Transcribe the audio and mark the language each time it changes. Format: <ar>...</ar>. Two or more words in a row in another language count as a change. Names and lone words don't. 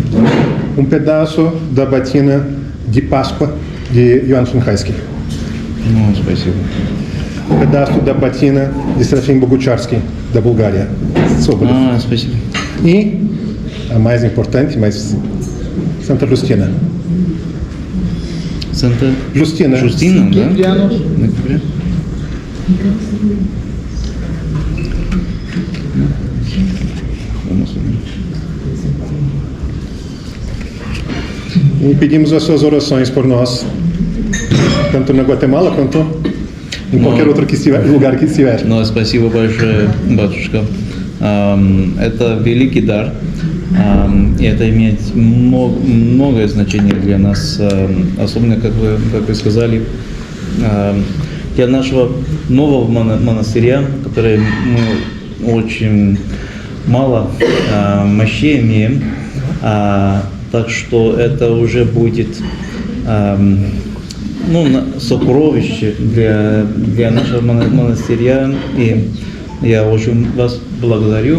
<pt>Um pedaço da batina de Páscoa de Ioan Szynhajski.</pt> <ru>Спасибо.</ru> <pt>Um pedaço da batina de Serafim Bogucharski, da Bulgária.</pt> <ru>Спасибо.</ru> <pt>E a mais importante, mas Santa Justina. Santa Justina,</pt> <ru>да? Ноября.</ru> <pt>E pedimos as suas orações por nós, tanto na Guatemala quanto em qualquer outro lugar que estiver.</pt> <ru>Спасибо большое, батюшка. Это великий дар, и это имеет многое значение для нас, особенно, как вы сказали, для нашего нового монастыря, который мы очень мало мощей имеем, так что это уже будет сокровище для нашего монастыря, и я очень вас благодарю.</ru>